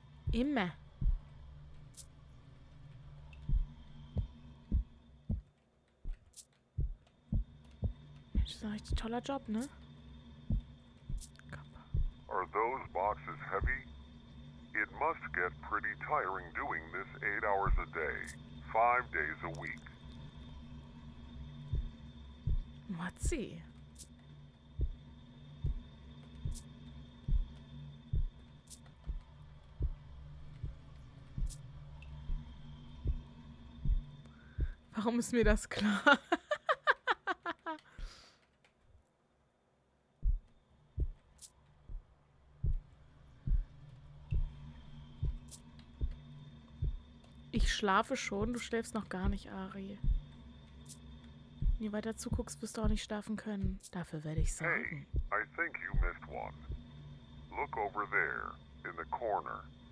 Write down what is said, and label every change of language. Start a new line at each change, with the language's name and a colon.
German: Immer. Mensch, das ist ein richtig toller Job, ne?
English: Are those boxes heavy? It must get pretty tiring doing this 8 hours a day, 5 days a week. Mozi.
German: Warum ist mir das klar? Ich schlafe schon, du schläfst noch gar nicht, Ari. Wenn du weiter zuguckst, wirst du auch nicht schlafen können. Dafür werde ich sorgen.
English: Hey, I think you missed one. Look over there, in the corner.